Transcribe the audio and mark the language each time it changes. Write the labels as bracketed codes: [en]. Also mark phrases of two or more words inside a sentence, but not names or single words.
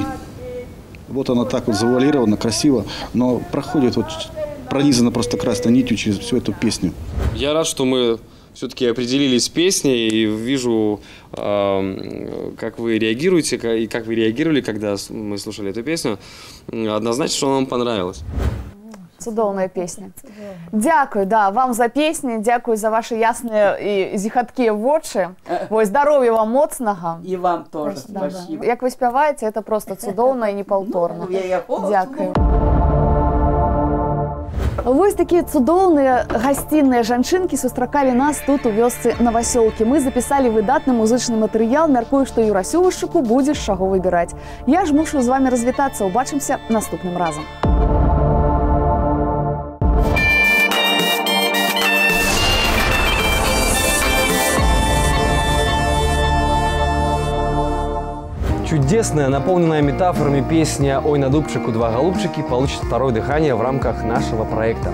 [ru] Вот она так вот завуалирована, красиво, но проходит вот пронизана просто красной нитью через всю эту песню. Я рад, что мы все-таки определились с песней, и вижу, как вы реагируете, и как вы реагировали, когда мы слушали эту песню. Однозначно, что вам понравилось. [be] Цудоўная песня. [uk] Дякую, да, [ru] вам за песни, дякую за ваши ясные и зихаткие вочы. Ой, здоровья вам моцнага. И вам тоже спасибо. [be] Як вы спяваете, это просто цудоўна и непаўторна. [uk] Дякую. [be] Вось такие цудоўныя гасцінныя жанчынкі сустракалі нас тут у вёсцы Новасёлкі. [ru] Мы записали [be] выдатны музычны матэрыял, мяркую, што Юрасю Вышчуку будзе з чаго выбіраць. Я ж мушу з вами развітацца, убачымся наступным разам. [ru] Чудесная, наполненная метафорами песня «Ой, на дубчику два голубчики» получит второе дыхание в рамках нашего проекта.